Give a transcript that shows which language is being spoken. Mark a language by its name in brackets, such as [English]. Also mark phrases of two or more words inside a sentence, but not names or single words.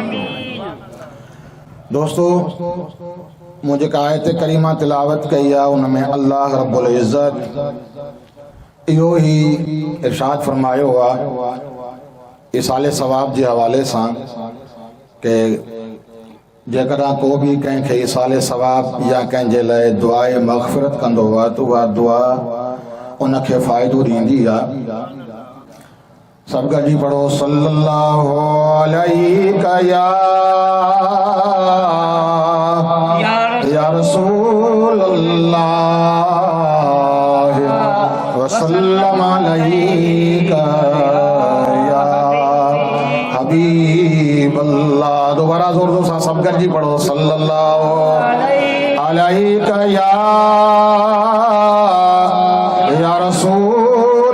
[Sindhi] दोस्तों, मूं जेका आयत करीमा तिलावत कई आहे उन में अल्लाह [Arabic] رب العزة [Sindhi] इहो ई इरशाद फ़रमायो आहे इसाले सवाब जे हवाले सां कि जेकॾहिं को बि कंहिंखे इसाले सवाब या कंहिंजे लाइ दुआए मग़फ़िरत कंदो आहे त उहा दुआ उनखे फ़ाइदो ॾींदी आहे। सब गॾिजी पढ़ो [Arabic] صلى الله عليك يا رسول الله وسلم عليك يا حبيب الله. [Sindhi] दोबारा जोर जोर से सब गॾिजी पढ़ो [Arabic] صلى الله عليك يا رسول